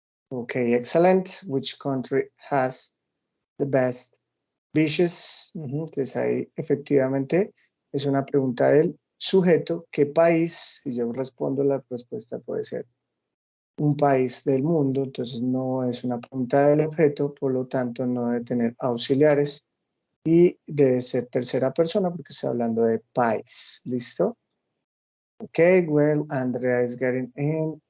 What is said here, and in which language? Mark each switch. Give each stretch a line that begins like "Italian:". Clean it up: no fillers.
English: Okay, excellent. Which country has the best beaches?
Spanish: Entonces ahí efectivamente es una pregunta del sujeto. ¿Qué país? Si yo respondo, la respuesta puede ser un país del mundo, entonces no es una pregunta del objeto, por lo tanto no debe tener auxiliares y debe ser tercera persona porque está hablando de país. ¿Listo?
English: Okay, well, Andrea is getting in.